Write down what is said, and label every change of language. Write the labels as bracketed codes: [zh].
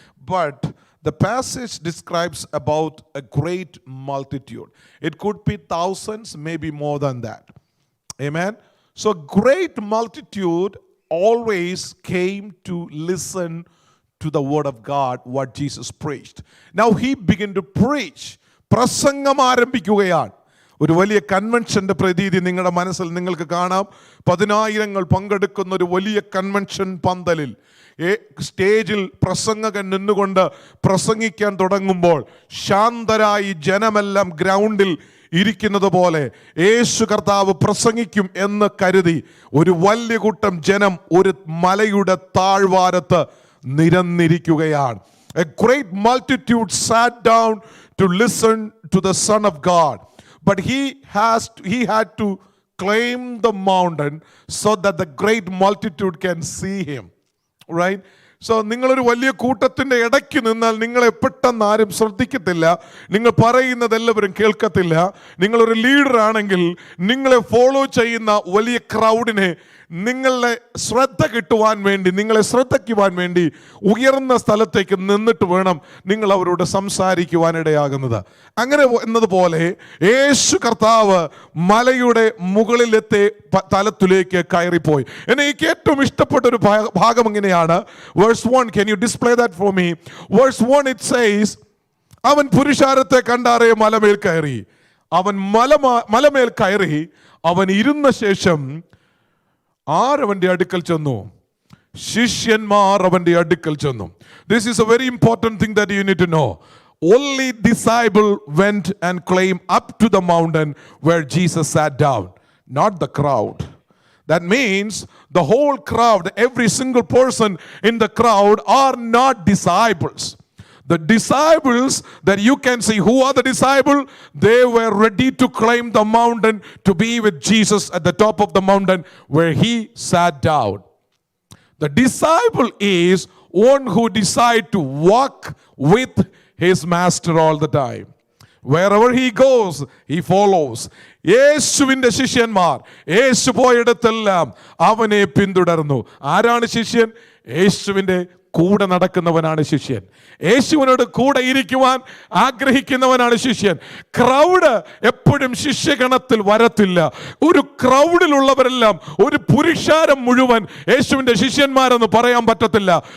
[en] But the passage describes about a great multitude. It could be thousands, maybe more than that. Amen. So great multitude always came to listen to the word of God, what Jesus preached. Now he began to preach. [ml] പ്രസംഗം ആരംഭിക്കുകയാണ്. ഒരു വലിയ കൺവെൻഷന്റെ പ്രതീതി നിങ്ങളുടെ മനസ്സിൽ നിങ്ങൾക്ക് കാണാം. 10,000 പങ്കെടുക്കുന്ന ഒരു വലിയ കൺവെൻഷൻ പന്തലിൽ സ്റ്റേജിൽ പ്രസംഗകൻ നിന്നുകൊണ്ട് പ്രസംഗിക്കാൻ തുടങ്ങുമ്പോൾ ശാന്തരായി ജനമെല്ലാം ഗ്രൗണ്ടിൽ ഇരിക്കുന്നത് പോലെ യേശു കർത്താവ് പ്രസംഗിക്കും എന്ന് കരുതി ഒരു വലിയ കൂട്ടം ജനം ഒരു മലയുടെ താഴ്വാരത്ത് നിരന്നിരിക്കുകയാണ്. [en] A great multitude sat down to listen to the Son of God. But he had to climb the mountain so that the great multitude can see him. Right? [ml] So നിങ്ങളൊരു വലിയ കൂട്ടത്തിൻ്റെ ഇടയ്ക്ക് നിന്നാൽ നിങ്ങളെ പെട്ടെന്ന് ആരും ശ്രദ്ധിക്കത്തില്ല, നിങ്ങൾ പറയുന്നത് എല്ലാവരും കേൾക്കത്തില്ല. നിങ്ങളൊരു ലീഡർ ആണെങ്കിൽ നിങ്ങളെ ഫോളോ ചെയ്യുന്ന വലിയ ക്രൗഡിനെ നിങ്ങളെ ശ്രദ്ധ കിട്ടുവാൻ വേണ്ടി, നിങ്ങളെ ശ്രദ്ധിക്കുവാൻ വേണ്ടി ഉയർന്ന സ്ഥലത്തേക്ക് നിന്നിട്ട് വേണം നിങ്ങൾ അവരോട് സംസാരിക്കുവാനിടയാകുന്നത്. അങ്ങനെ എന്നതുപോലെ യേശു കർത്താവ് മലയുടെ മുകളിലത്തെ തലത്തിലേക്ക് കയറിപ്പോയി. എനിക്ക് ഏറ്റവും ഇഷ്ടപ്പെട്ട ഒരു ഭാഗം ഇങ്ങനെയാണ്. [en] Verse 1, can you display that for me? Verse 1 it says, [ml] അവൻ പുരുഷാരത്തെ കണ്ടാറേ മലമേൽ കയറി. അവൻ മലമേൽ കയറി, അവൻ ഇരുന്ന ശേഷം ആരവന്റെ അടുക്കൽ ചെന്നു? ശിഷ്യന്മാർ അവന്റെ അടുക്കൽ ചെന്നു. [en] This is a very important thing that you need to know. Only disciple went and climbed up to the mountain where Jesus sat down, not the crowd. That means the whole crowd, every single person in the crowd are not disciples. The disciples that you can see, who are the disciples? They were ready to climb the mountain to be with Jesus at the top of the mountain where he sat down. The disciple is one who decides to walk with his master all the time. Wherever he goes, he follows. [ml] യേശുവിൻ്റെ ശിഷ്യന്മാർ യേശു പോയിടത്തെല്ലാം അവനെ പിന്തുടർന്നു. ആരാണ് ശിഷ്യൻ? യേശുവിൻ്റെ കൂടെ നടക്കുന്നവനാണ് ശിഷ്യൻ. യേശുവിനോട് കൂടെ ഇരിക്കുവാൻ ആഗ്രഹിക്കുന്നവനാണ് ശിഷ്യൻ. ക്രൗഡ് എപ്പോഴും ശിഷ്യഗണത്തിൽ വരത്തില്ല. ഒരു ക്രൗഡിലുള്ളവരെല്ലാം ഒരു പുരുഷാരം മുഴുവൻ യേശുവിൻ്റെ ശിഷ്യന്മാരെന്ന് പറയാൻ പറ്റത്തില്ല.